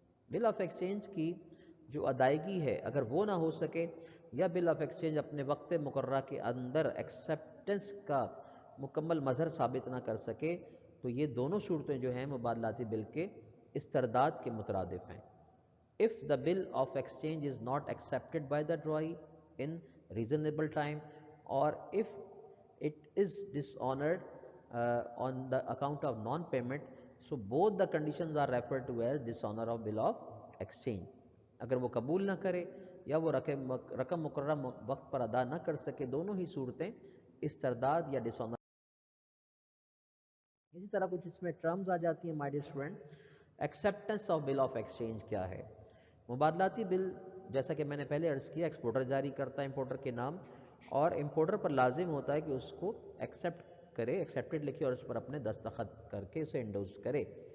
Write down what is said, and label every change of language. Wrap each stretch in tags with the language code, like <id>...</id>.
<ur>Bill of exchange کی جو ادائیگی ہے اگر وہ نہ ہو سکے یا بل آف ایکسچینج اپنے وقت مقررہ کے اندر ایکسیپٹنس کا مکمل مظہر ثابت نہ کر سکے تو یہ دونوں صورتیں جو ہیں مبادلاتی بل کے استرداد کے مترادف ہیں.</ur> <en>If the bill of exchange is not accepted by the drawee in reasonable time or if it is dishonored on the account of non-payment, so both the conditions are referred to as dishonor of bill of exchange.</en> <ur>اگر وہ قبول نہ کرے یا وہ رقم مقررہ وقت پر ادا نہ کر سکے، دونوں ہی صورتیں استرداد یا ڈسآنر. اسی طرح کچھ اس میں ٹرمز آ جاتی ہیں my dear student. Acceptance of bill of exchange کیا ہے؟ مبادلاتی بل جیسا کہ میں نے پہلے عرض کیا ایکسپورٹر جاری کرتا ہے امپورٹر کے نام، اور امپورٹر پر لازم ہوتا ہے کہ اس کو ایکسیپٹ کرے، ایکسیپٹڈ لکھے اور اس پر اپنے دستخط کر کے اسے انڈوز کرے.</ur>